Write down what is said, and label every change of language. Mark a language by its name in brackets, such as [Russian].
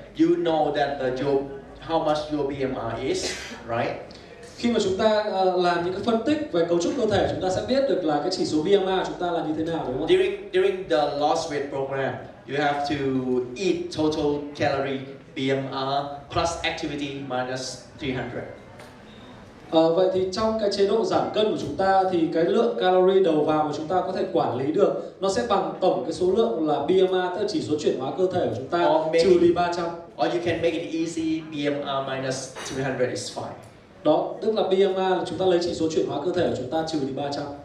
[English] You know that how much your BMI is, right? [Vietnamese] Khi mà chúng ta làm những cái phân tích về cấu trúc cơ thể, chúng ta sẽ biết được là cái chỉ số BMI của chúng ta là như thế nào, đúng không? [English] During the lost weight program, you have to eat total calorie BMR plus activity minus 300. [Vietnamese] Vậy thì trong cái chế độ giảm cân của chúng ta thì cái lượng calorie đầu vào mà chúng ta có thể quản lý được nó sẽ bằng tổng cái số lượng là BMI, tức là chỉ số chuyển hóa cơ thể của chúng ta trừ đi 300. [English] Or you can make it easy, BMR minus 300 is fine. [Vietnamese] Đó, tức là BMI là chúng ta lấy chỉ số chuyển hóa cơ thể của chúng ta trừ đi 300.